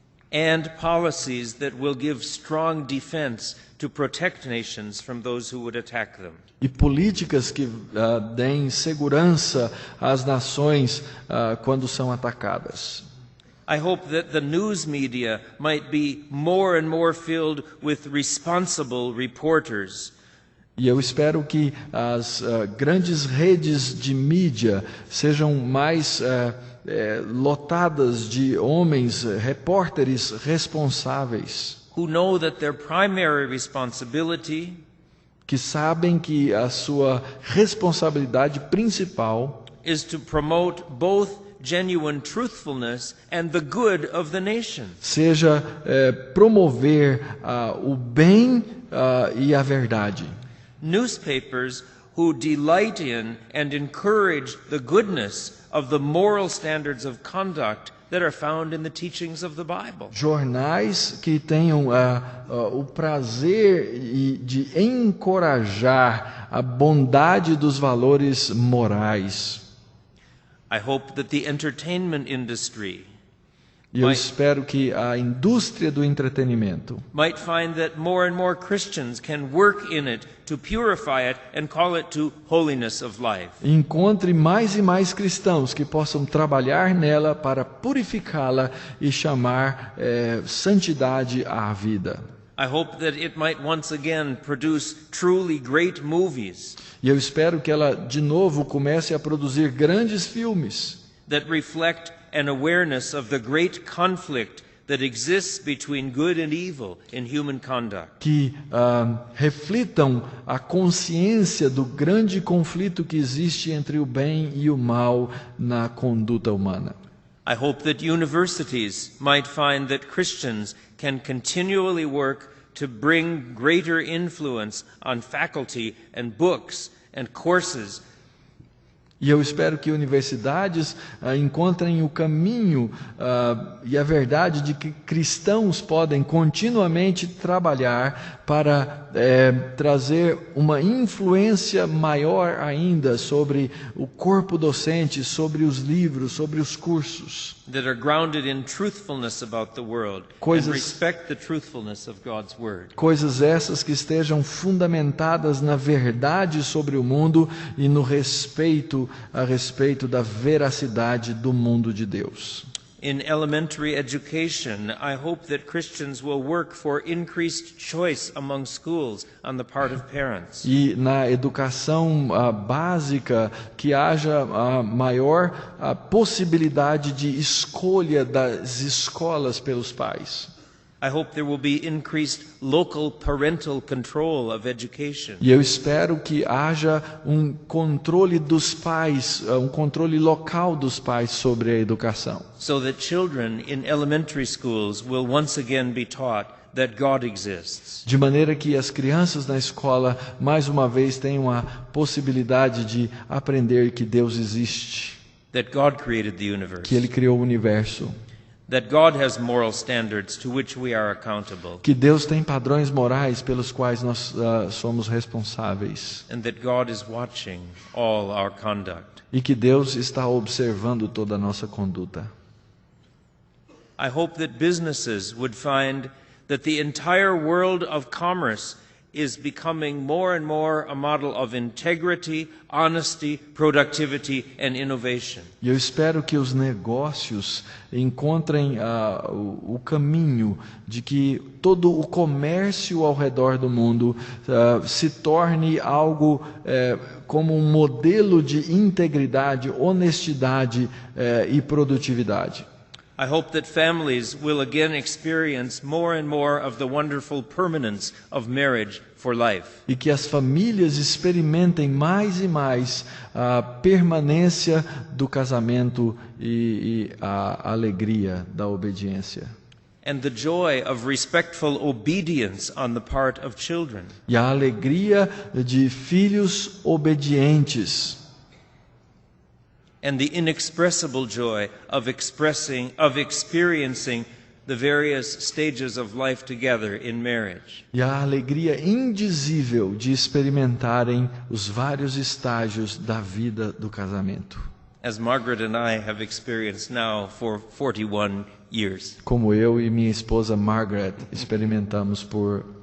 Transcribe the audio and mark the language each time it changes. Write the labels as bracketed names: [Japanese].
[English] And policies that will give strong defense to protect nations from those who would attack them. [Portuguese] E políticas que deem segurança às nações quando são atacadas. [English] I hope that the news media might be more and more filled with responsible reporters. [Portuguese] E eu espero que as grandes redes de mídia sejam mais lotadas de homens, repórteres responsáveis, [English] Who know that their primary responsibility [Portuguese] que sabem que a sua responsabilidade principal [English] is to promote both genuine truthfulness and the good of the nation. [Portuguese] seja promover o bem e a verdade. [English] Newspapers who delight in and encourage the goodness of the moral standards of conduct that are found in the teachings of the Bible. [Portuguese] Jornais que tenham o prazer de encorajar a bondade dos valores morais. [English] I hope that the entertainment industry [Portuguese] E eu espero que a indústria do entretenimento [English] might find that more and more Christians can work in it to purify it and call it to holiness of life. [Portuguese] encontre mais e mais cristãos que possam trabalhar nela para purificá-la e chamar santidade à vida. [English] I hope that it might once again produce truly great movies [Portuguese] E eu espero que ela de novo comece a produzir grandes filmes [English] that reflect an awareness of the great conflict that exists between good and evil in human conduct. [Portuguese] que reflitam a consciência do grande conflito que existe entre o bem e o mal na conduta humana. [English] I hope that universities might find that Christians can continually work to bring greater influence on faculty and books and courses. [Portuguese] E eu espero que universidades encontrem o caminho e a verdade de que cristãos podem continuamente trabalhar para trazer uma influência maior ainda sobre o corpo docente, sobre os livros, sobre os cursos. [English] That are grounded in truthfulness about the world and respect the truthfulness of God's word. [Portuguese] Coisas essas que estejam fundamentadas na verdade sobre o mundo e no respeito a respeito da veracidade do mundo de Deus. [English] In elementary education, I hope that Christians will work for increased choice among schools on the part of parents. [Portuguese] E na educação básica, que haja a maior possibilidade de escolha das escolas pelos pais. [English] I hope there will be increased local parental control of education. [Portuguese] E eu espero que haja um controle dos pais, um controle local dos pais sobre a educação. [English] So that children in elementary schools will once again be taught that God exists. [Portuguese] De maneira que as crianças na escola, mais uma vez, tenham a possibilidade de aprender que Deus existe, [English] That God created the universe. [Portuguese] que Ele criou o universo, [English] That God has moral standards to which we are accountable. [Portuguese] que Deus tem padrões morais pelos quais nós somos responsáveis, [English] And that God is watching all our conduct. [Portuguese] e que Deus está observando toda a nossa conduta. [English] I hope that businesses would find that the entire world of commerce is becoming more and more a model of integrity, honesty, productivity, and innovation. [Portuguese] E eu espero que os negócios encontrem o caminho de que todo o comércio ao redor do mundo se torne algo como um modelo de integridade, honestidade e produtividade. [English] I hope that families will again experience more and more of the wonderful permanence of marriage for life. [Portuguese] E que as famílias experimentem mais e mais a permanência do casamento e a alegria da obediência. [English] And the joy of respectful obedience on the part of children. [Portuguese] E a alegria de filhos obedientes. [English] And the inexpressible joy of experiencing the various stages of life together in marriage. [Portuguese] E a alegria indizível de experimentarem os vários estágios da vida do casamento. [English] As Margaret and I have experienced now for 41 years. [Portuguese] Como eu e minha esposa Margaret experimentamos por